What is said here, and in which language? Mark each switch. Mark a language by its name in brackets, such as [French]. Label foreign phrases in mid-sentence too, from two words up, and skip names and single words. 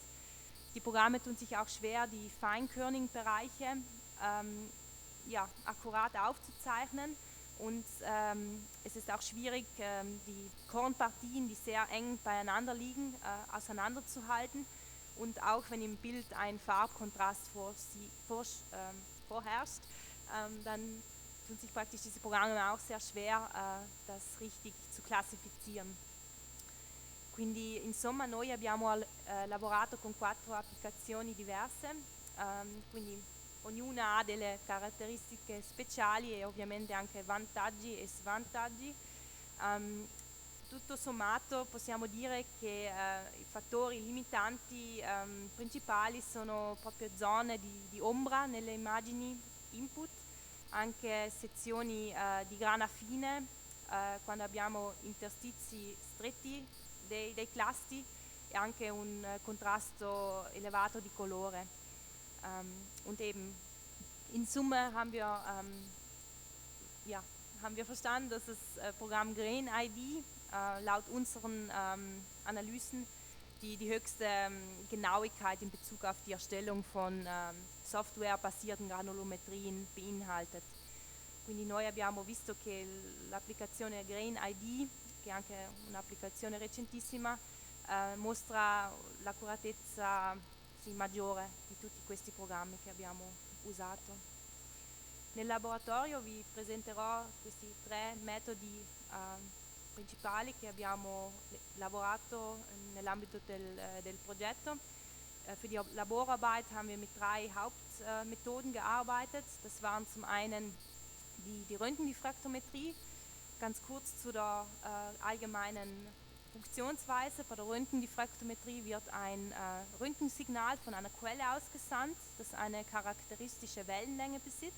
[German] Die Programme tun sich auch schwer, die Feinkörning-Bereiche akkurat aufzuzeichnen, und es ist auch schwierig, die Kornpartien, die sehr eng beieinander liegen, auseinanderzuhalten, und auch wenn im Bild ein Farbkontrast vorherrscht, dann tun sich praktisch diese Programme auch sehr schwer, das richtig zu classifizieren. [Italian] Quindi insomma noi abbiamo lavorato con 4 applicazioni diverse, quindi ognuna ha delle caratteristiche speciali e ovviamente anche vantaggi e svantaggi. Tutto sommato possiamo dire che i fattori limitanti principali sono proprio zone di ombra nelle immagini input, anche sezioni di grana fine, quando abbiamo interstizi stretti dei clasti, e anche un contrasto elevato di colore. [German] Und eben in Summe haben wir verstanden, dass das Programm GrainID laut unseren Analysen die höchste Genauigkeit in Bezug auf die Erstellung von softwarebasierten granulometrien beinhaltet. [Italian] Quindi noi abbiamo visto che l'applicazione GrainID, che è anche un'applicazione recentissima, mostra l'accuratezza maggiore di tutti questi programmi che abbiamo usato. Nel laboratorio vi presenterò questi 3 metodi principali che abbiamo lavorato nell'ambito del progetto. [German] Für die Laborarbeit haben wir mit 3 Hauptmethoden gearbeitet. Das waren zum einen die Röntgendiffraktometrie. Ganz kurz zu der allgemeinen Funktionsweise. Bei der Röntgendiffraktometrie wird ein Röntgensignal von einer Quelle ausgesandt, das eine charakteristische Wellenlänge besitzt.